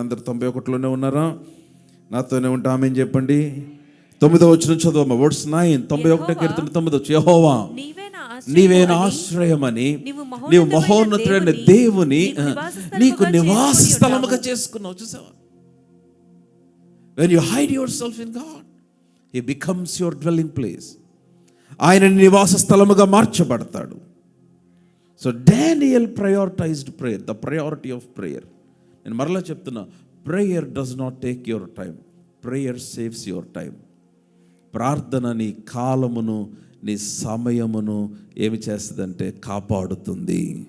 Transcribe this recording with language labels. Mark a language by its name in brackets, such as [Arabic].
[Telugu] అందరు 91లోనే ఉన్నారా? నాతోనే ఉంటా ఆమేన్ చెప్పండి. 9వ వచనం చదవమ్మా. వర్స్ 9, 91 కీర్తన 9. యెహోవా నీవే నా ఆశ్రయమని నీవు మహోన్నతుడైన దేవుని నీకు నివాస స్థలముగా చేసుకున్నావు. చూసావా? [English] When you hide yourself in God, He becomes your dwelling place. [Telugu] ఆయన నివాస స్థలముగా మార్చబడతాడు. [English] So Daniel prioritised prayer, the priority of prayer. [Telugu] నేను మరలా చెప్తున్నా, [English] Prayer does not take your time, prayer saves your time. [Telugu] ప్రార్థన నీ కాలమును, నీ సమయమును ఏమి చేస్తుందంటే కాపాడుతుంది.